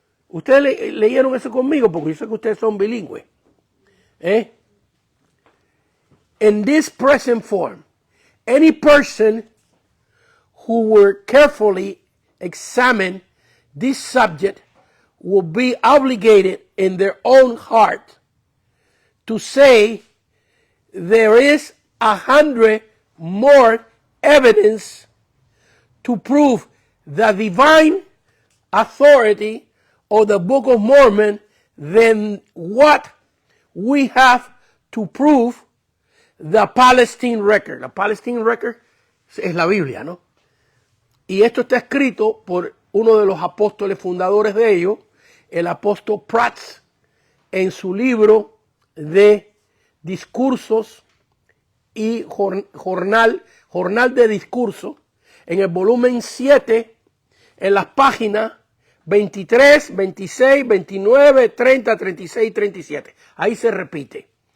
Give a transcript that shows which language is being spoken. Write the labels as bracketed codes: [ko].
[es] Ustedes leyeron eso conmigo porque yo sé que ustedes son bilingües. [en] In this present form, any person who will carefully examine this subject will be obligated in their own heart to say there is 100 more evidence to prove the divine authority of the Book of Mormon than what we have to prove the Palestine Record. [es] La Palestine Record es la Biblia, ¿no? Y esto está escrito por uno de los apóstoles fundadores de ellos, el apóstol Prats, en su libro de discursos y jornal de discursos, en el volumen 7, en las páginas 23, 26, 29, 30, 36 y 37. Ahí se repite.